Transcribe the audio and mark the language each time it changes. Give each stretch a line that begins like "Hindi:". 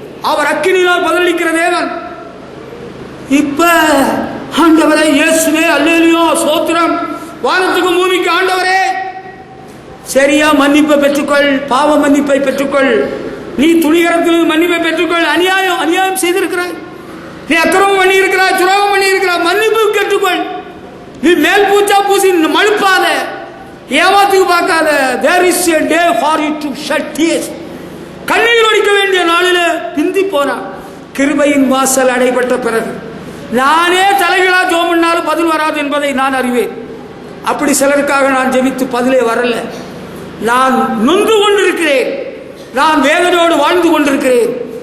Tamil: அவர் அக்கினினால் பதிலளிக்கிற தேவன். இப்ப ஆண்டவரே இயேசுவே அல்லேலூயா ஸ்தோத்திரம், வானத்துக்கு பூமிக்கு ஆண்டவரே, சரியா மன்னிப்பை பெற்றுக்கொள், பாவ மன்னிப்பை பெற்றுக்கொள், நீ துணிகரத்தில் மன்னிப்பை பெற்றுக்கொள். அநியாயம் செய்திருக்கிறாய், நீ அக்கிரமம் பண்ணி இருக்கிறாய், துரோகம் பண்ணி இருக்கிறாய், மன்னிப்பு கேட்டுக்கொள். நீ மேல் பூச்சா பூசி மழுப்பாத, ஏமாத்துக்கு பார்க்காத.
English: There is a day for you to shed tears.
Tamil: கண்ணீர் வடிக்க வேண்டிய நாளில் பிந்தி போனான். கிருபையின் வாசல் அடைபட்ட பிறகு நானே தலைகளா ஜெபம் பண்ணாலும் பதில் வராது என்பதை நான் அறிவேன். அப்படி சிலருக்காக நான் ஜெபித்து பதிலே வரல. நான் நொந்து கொண்டிருக்கிறேன், நான் வேதனையோடு வாழ்ந்து கொண்டிருக்கிறேன்.